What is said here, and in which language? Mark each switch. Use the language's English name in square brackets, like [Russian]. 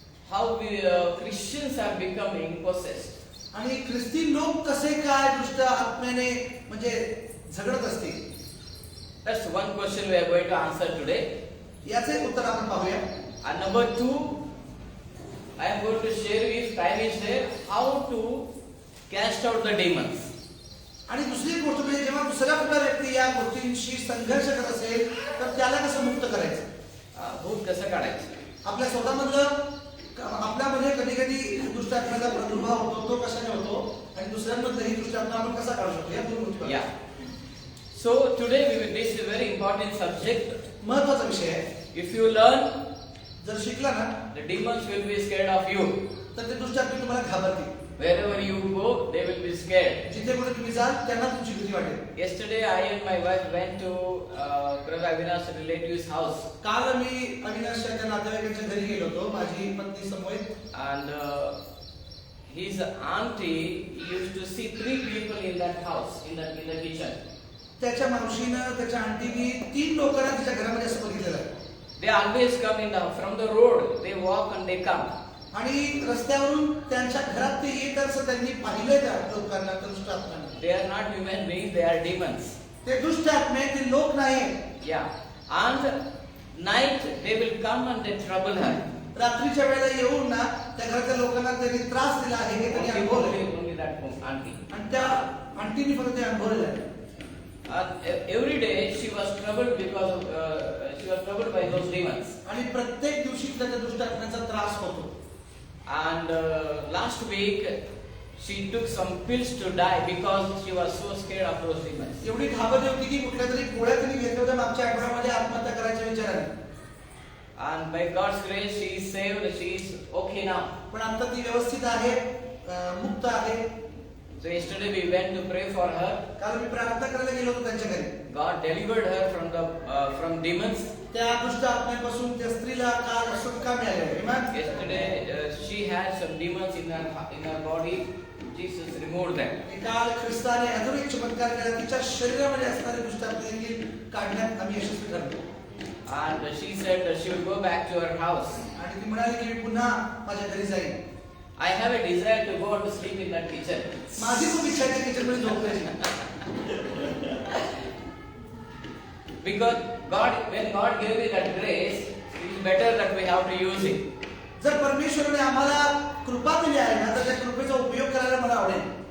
[English] How we Christians are becoming possessed. [Marathi] आणि ख्रिस्ती लोक कसे काय दुष्ट आत्म्याने म्हणजे झगडत असतील? [English] That's one question we are going to answer today. [Marathi] याचे उत्तर आपण पाहूया. [English] And number 2, I am going to share if time is there how to cast out the demons. [Marathi] आणि दुसरी एक गोष्ट म्हणजे जेव्हा दुसऱ्या कुठला व्यक्ती या गोष्टींशी संघर्ष करत असेल तर त्याला कसं मुक्त करायचं, भूत कसं काढायचं. आपल्या स्वतःमधलं आपल्यामध्ये कधी कधी दुष्ट आत्म्याचा प्रादुर्भाव होतो, तो कशाने होतो आणि दुसऱ्यांमधलंही दुष्ट आत्मा आपण कसा काढू शकतो या दोन गोष्टी. [English] Yeah. So today this is a very important subject. [Marathi] महत्वाचा विषय आहे. [English] If you learn, [Marathi] जर शिकला ना [English] the demons will be scared of you. [Marathi] तर ते दुष्ट आत्मे तुम्हाला घाबरतील. [English] Wherever you go, they will be scared. [Marathi] जिथे कुठे तुम्ही जाल त्यांना तुमची भीती वाटेल. [English] Yesterday, I and my wife went to Brother Avinash relative's house. [Marathi] काल मी अविनाशच्या त्या नातेवाईकांच्या घरी गेलो होतो, माझी पत्नी समोर. [English] And his auntie used to see 3 people in that house, in the kitchen. [Marathi] त्याच्या मावशीनं त्याच्या आंटीनी 3 लोकांना तिच्या घरामध्ये असं बघितलेलं आहे. [English] They always come from the road. They walk and they come. [Marathi] आणि रस्त्यावरून त्यांच्या घरात ते येत असं त्यांनी पाहिलं त्या लोकांना, दुष्ट आत्म्यांना. [English] They are not human beings, they are demons. [Marathi] ते दुष्ट आत्मे, ते लोक नाही. [English] Yeah. And night they will come and they trouble her. [Marathi] रात्रीच्या वेळेला येऊन ना त्या घरातल्या लोकांना त्यांनी त्रास दिला आहे हे त्यांनी अनुभवलं. [English] Only that auntie. [Marathi] आणि त्या आंटीनी फक्त ते अनुभवलेलं आहे. [English] And every day she was troubled because she was troubled by those demons. [Marathi] आणि प्रत्येक दिवशी त्याच्या दुष्ट आत्म्याचा त्रास होतो. [English] And last week she took some pills to die because she was so scared of those demons. [Marathi] एवढी घाबरली होती की कुठल्या तरी गोळ्या त्यांनी घेतल्या होत्या मागच्या आठवड्यामध्ये आत्महत्या करायच्या विचाराने. [English] And by God's grace she is saved, she is okay now. [Marathi] पण आता ती व्यवस्थित आहे, मुक्त आहे. [English] So yesterday we went to pray for her. [Marathi] काल मी प्रार्थना करायला गेलो होतो त्यांच्या घरी. [English] God delivered her from demons. [Marathi] त्या दुष्ट आत्म्यापासून त्या स्त्रीला काल सुटका मिळाली. [English] Yesterday she had some demons in her body. Jesus removed them. [Marathi] काल ख्रिस्ताने अजून एक चमत्कार केला, तिच्या शरीरामध्ये असणारे दुष्ट आत्मे देखील काढण्यात आम्ही यशस्वी ठरलो. [English] And she said that she will go back to her house. [Marathi] आणि ती म्हणाली की मी पुन्हा माझ्या घरी जाईन. [English] I have a desire to go to sleep in that kitchen. [Marathi] माझी खूप इच्छा आहे किचन मध्ये झोपायची. [English] Because when God gave me that grace, it is better that we have to use it. [Marathi] जर परमेश्वराने आम्हाला कृपा दिली आहे ना तर त्या कृपेचा उपयोग करायला मला आवडेल.